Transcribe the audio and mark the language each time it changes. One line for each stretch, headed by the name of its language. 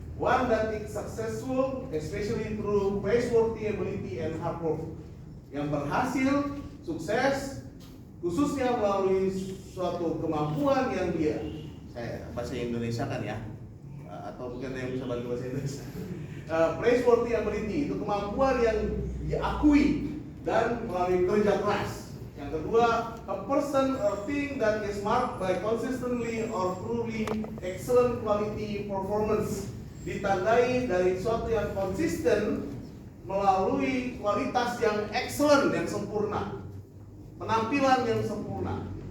English: One that is successful, especially through praiseworthy ability and hard work.
Indonesian: Yang berhasil, sukses, khususnya melalui suatu kemampuan yang dia, saya bahasa Indonesia kan ya, atau mungkin ada yang bisa bantu bahasa Indonesia. Praiseworthy ability itu kemampuan yang diakui dan melalui kerja keras. Yang kedua,
English: a person or thing that is marked by consistently or truly excellent quality performance.
Indonesian: Ditandai dari sesuatu yang konsisten melalui kualitas yang excellent, yang sempurna, penampilan yang sempurna.